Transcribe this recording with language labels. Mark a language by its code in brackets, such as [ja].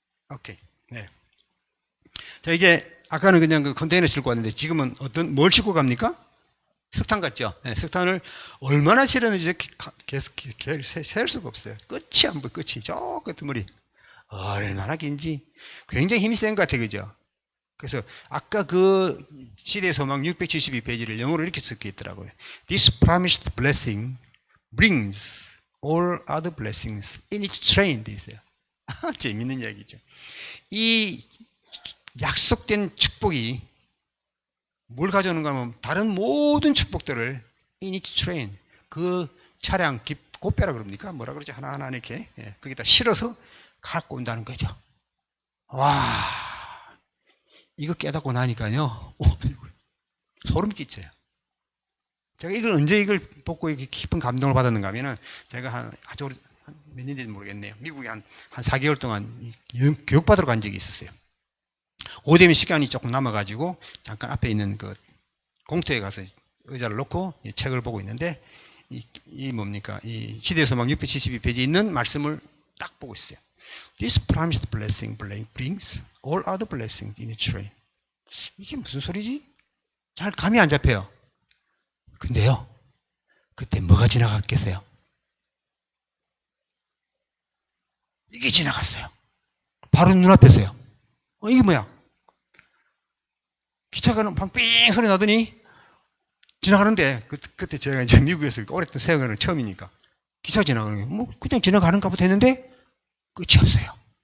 [ko] 오케이. 네. 자, 이제 아까는 그냥 그 컨테이너 싣고 왔는데 지금은 뭘 싣고 갑니까? 석탄 같죠? 네, 석탄을 얼마나 실었는지 계속 셀 수가 없어요. 끝이 안 보여, 끝이. 저 끝머리. 얼마나 긴지. 굉장히 힘이 센 것 같아요, 그죠? 그래서 아까 그 시대의 소망 672페이지를 영어로 이렇게 적혀 있더라고요. [en] This promised blessing brings all other blessings in its train. [ko] 돼 있어요. 재밌는 이야기죠. 이 약속된 축복이 뭘 가져오는가 하면 다른 모든 축복들을 [en] in its train, [ko] 그 차량 곱배라 그럽니까? 뭐라 그러지? 하나하나 이렇게 거기다 실어서 갖고 온다는 거죠. 와, 이거 깨닫고 나니까요, 소름 끼쳐요. 제가 이걸 언제 이걸 보고 이렇게 깊은 감동을 받았는가 하면은 제가 아주 몇 년인지 모르겠네요. 미국에 한 4개월 동안 교육받으러 간 적이 있었어요. 오대면 시간이 조금 남아가지고 잠깐 앞에 있는 그 공터에 가서 의자를 놓고 책을 보고 있는데 이 뭡니까? 이 시대의 소망 672페이지에 있는 말씀을 딱 보고 있어요. [en] This promised blessing brings all other blessings in its train. [ko] 이게 무슨 소리지? 잘 감이 안 잡혀요. 근데요, 그때 뭐가 지나갔겠어요? 이게 지나갔어요. 바로 눈앞에서요. 이게 뭐야? 기차가 빙 소리 나더니 지나가는데 그때 제가 이제 미국에서 오랫동안 생활은 처음이니까 기차 지나가는 게 뭐 그냥 지나가는가 보다 했는데 끝이 없어요.